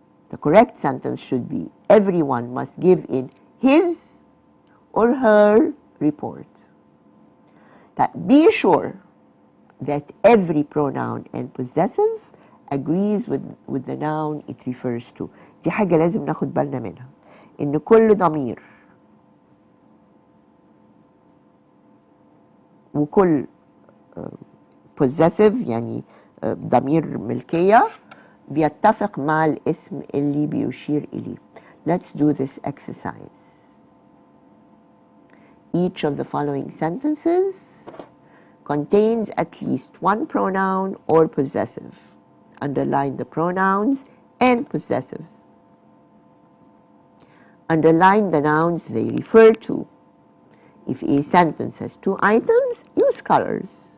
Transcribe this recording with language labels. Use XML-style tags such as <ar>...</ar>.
<en>The correct sentence should be everyone must give in his or her report. Be sure that every pronoun and possessive agrees with the noun it refers to.</en> <ar>دي حاجة لازم ناخد بالنا منها، إن كل ضمير وكل possessive يعني ضمير ملكية بيتفق مع الاسم اللي بيشير إليه.</ar> <en>Let's do this exercise. Each of the following sentences contains at least one pronoun or possessive. Underline the pronouns and possessives. Underline the nouns they refer to. If a sentence has two items, use colors.</en>